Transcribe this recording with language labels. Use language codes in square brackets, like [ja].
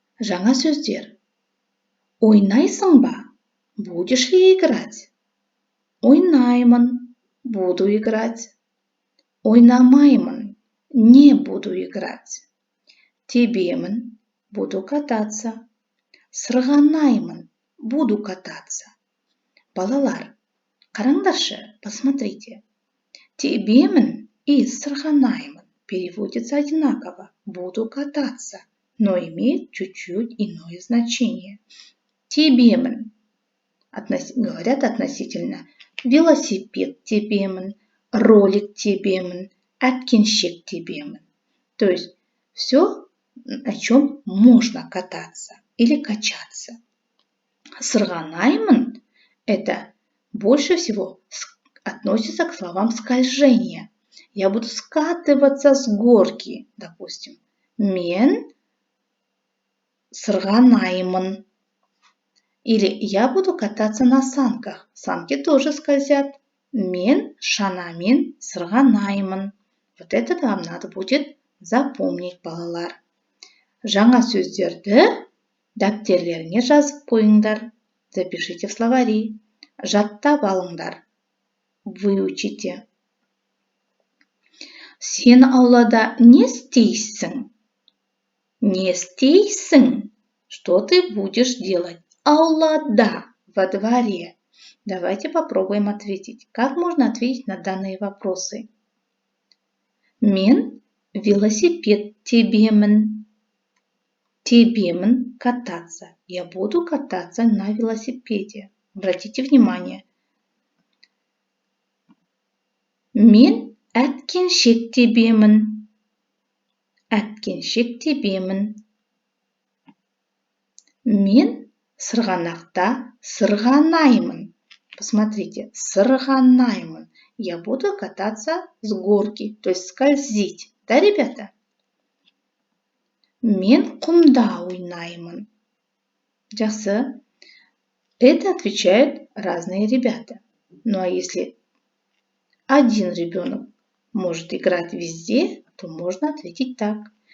[kk] Жаңа сөздер. Ойнайсың ба? [ru] Будешь ли играть? [kk] Ойнаймын. [ru] Буду играть. [kk] Ойнамаймын. [ru] Не буду играть. Тебемін. Буду кататься. Сырғанаймын. Буду кататься. [kk] Балалар, қараңдаршы, [ru] посмотрите. Тебемін и сырғанаймын переводится одинаково. Буду кататься, но имеет чуть-чуть иное значение. Тебемін. Говорят относительно [kk] велосипед тебемін, ролик тебемін, әткеншек тебемін. [ru] То есть все, о чем можно кататься или качаться. Сырғанаймын – это больше всего относится к словам скольжения. Я буду скатываться с горки, допустим. [kk] Мен сырғанаймын. [ru] Или я буду кататься на санках. Санки тоже скользят. [kk] Мен шанамен сырғанаймын. [ru] Вот это вам надо будет запомнить, балалар. [kk] Жаңа сөздерді дәптерлеріңе жазып қойыңдар. [ru] Запишите в словари. [kk] Жаттап алыңдар. [ru] Выучите. [kk] Сен аулада не істейсің? Не істейсің? [ru] Что ты будешь делать? Аулада, во дворе. Давайте попробуем ответить. Как можно ответить на данные вопросы? [kk] Мен велосипед тебемін. [ru] Тебемін кататься. Я буду кататься на велосипеде. Обратите внимание. [kk] Мен әткеншек тебемін. Әткеншек тебемін. Мен сырғанақта сырғанаймын. [ru] Посмотрите, сырғанаймын. Я буду кататься с горки, то есть скользить. Да, ребята? [kk] Мен құмда ойнаймын. Жақсы. [ru] Это отвечают разные ребята. Ну а если один ребенок может играть везде, то можно ответить так.